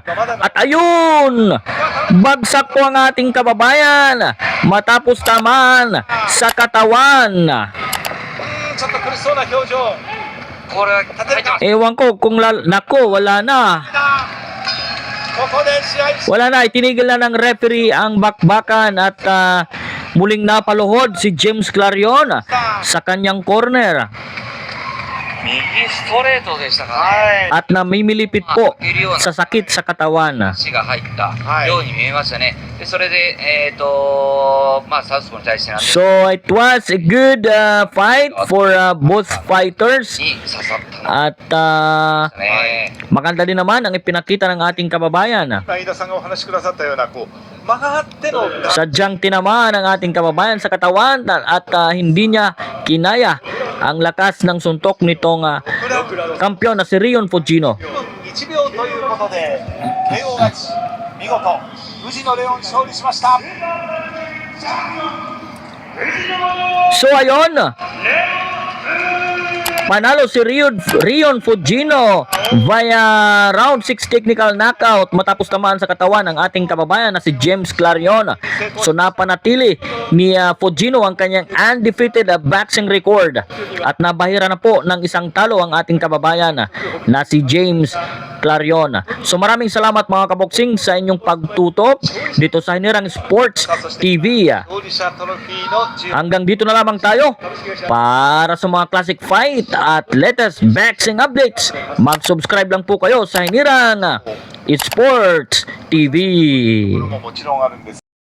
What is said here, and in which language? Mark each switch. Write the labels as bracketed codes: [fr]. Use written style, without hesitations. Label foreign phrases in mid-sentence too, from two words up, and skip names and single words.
[tl] At ayun! Bagsak po ang ating kababayan matapos tamaan sa katawan. [ja] ちょっと苦しそうな表情。これは入ってます。 [tl] Ewan ko kung nako, wala na. [ja] ここで試合終 [tl] Wala na, itinigil na ng referee ang bakbakan at muling napaluhod si James Clarion sa kanyang corner. [ja] 右ストレートでしたかね。はい。 [tl] At namimilipit po sa sakit sa katawan. [ja] 足が入ったはいように見えましたね。でそれでまあサウスポーに対してなんで [en] So it was a good fight for both fighters. [ja] に刺さったの [tl] At [ja] ね。 [tl] maganda din naman ang ipinakita ng ating kababayan. [ja] 今飯田さんがお話しくださったようなこう曲がっての [tl] Sadyang tinamaan ng ating kababayan sa katawan at hindi niya kinaya ang lakas ng suntok nitong kampiyon na si Rion Fujino. [ja] 1 秒ということで KO 勝ち見事藤野レオン勝利しました。 [tl] So ayun, panalo si Rion Fujino [en] via round 6 technical knockout [tl] matapos tamaan sa katawan ng ating kababayan na si James Clarion. So napanatili ni Fujino ang kanyang undefeated boxing record at nabahira na po ng isang talo ang ating kababayan na si James Clarion. So maraming salamat mga kaboksing sa inyong pagtutok dito sa Hinirang Sports TV. [ja] 勝利者トロフィーの10 [tl] Hanggang dito na lamang tayo para sa mga [en] classic fight [tl] at [en] latest boxing updates. [tl] Mag-subscribe lang po kayo sa Hinirang Sports TV. [ja] ももちろんあるんです。